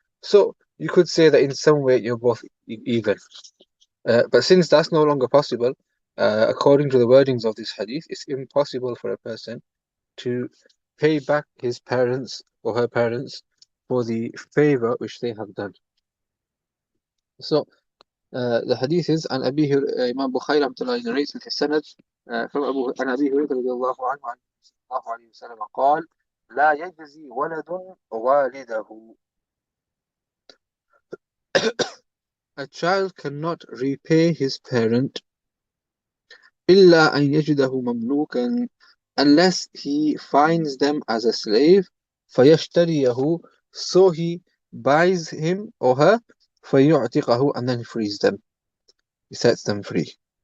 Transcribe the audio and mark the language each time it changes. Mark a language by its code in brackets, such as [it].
[en] So you could say that in some way you're both even. But since that's no longer possible, according to the wordings of this hadith, it's impossible for a person to pay back his parents or her parents for the favor which they have done. So the hadith is [ar] عن أبيه [en] Imam Bukhari رحمة الله narrates with his sanad from [ar] عن أبي هريرة رضي الله عنه عن صلى الله عليه وسلم قال لا يجزي ولد والده. [en] A child cannot repay his parent [ar] إلا أن يجده مملوكا, [en] unless he finds them as a slave, [ar] فيشتريه, [en] so he buys him or her, [ar] فيعتقه, [en] and then he frees them, he sets them free.